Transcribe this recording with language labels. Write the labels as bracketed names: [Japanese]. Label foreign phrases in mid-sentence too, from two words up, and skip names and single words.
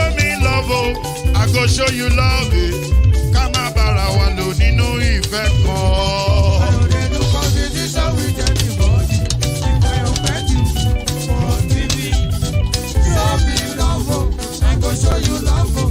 [Nigerian Pidgin] me love, oh, I go show you love, eh. [Yoruba] Kama bara wa lo nínú ìfẹ́ kan. [Nigerian Pidgin] I don't dey do competition with anybody. If I offend you, forgive me. Show me love, oh, I go show you love, oh.